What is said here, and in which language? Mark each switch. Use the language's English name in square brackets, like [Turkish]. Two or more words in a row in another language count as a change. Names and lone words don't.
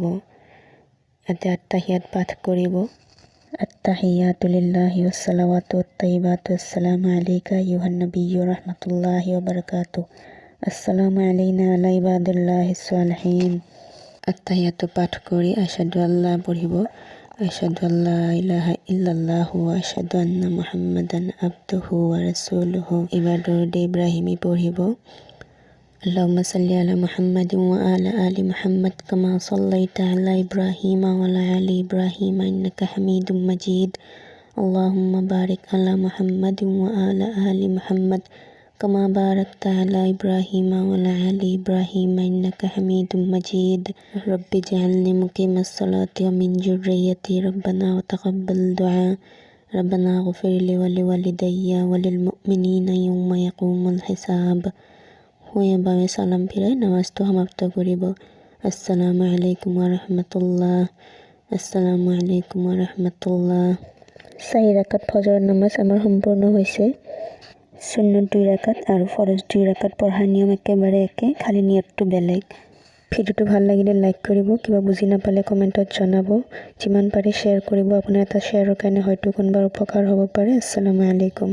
[Assamese] এতিয়া আত্তাহিয়াত পাঠ কৰিব। [Arabic] التحيات لله والصلوات والطيبات السلام عليك أيها النبي رحمة الله وبركاته السلام علينا على عباد الله الصالحين. [Assamese] আত্তাহিয়াতু পাঠ কৰি [Arabic] أشهد ألا [Assamese] পঢ়িব। [Arabic] أشهد ألا إله إلا الله وأشهد أن محمدا عبده ورسوله. [Assamese] এবাৰ দৰুদে ইব্ৰাহিমী পঢ়িব। [Arabic] اللهم صل على محمد وعلى آل محمد كما صليت على إبراهيم وعلى آل إبراهيم إنك حميد مجيد. اللهم بارك على محمد وعلى آل محمد كما باركت على إبراهيم وعلى آل إبراهيم إنك حميد مجيد. رب اجعلني مقيم الصلاة ومن ذريتي ربنا وتقبل دعاء. ربنا اغفر لي ولوالدي وللمؤمنين يوم يقوم الحساب. [Assamese] এভাবে সালাম ফিরাই নামাজটো সমাপ্ত কৰিব। [Arabic] السلام عليكم ورحمة الله. السلام عليكم ورحمة الله. [Assamese] 4 রাকাত ফজৰৰ নামাজ আমাৰ সম্পূৰ্ণ হৈছে। সুন্নত 2 রাকাত আৰু ফৰজ 2 রাকাত পঢ়াৰ নিয়ম একেবাৰে একে, খালি নিয়তটো বেলেগ। ভিডিঅ'টো ভাল লাগিলে লাইক কৰিব, কিবা বুজি নাপালে কমেণ্টত জনাব, যিমান পাৰি শ্বেয়াৰ কৰিব। আপোনাৰ এটা শ্বেয়াৰৰ কাৰণে হয়তো কোনোবাৰ উপকাৰ হ'ব পাৰে। [Arabic] السلام عليكم.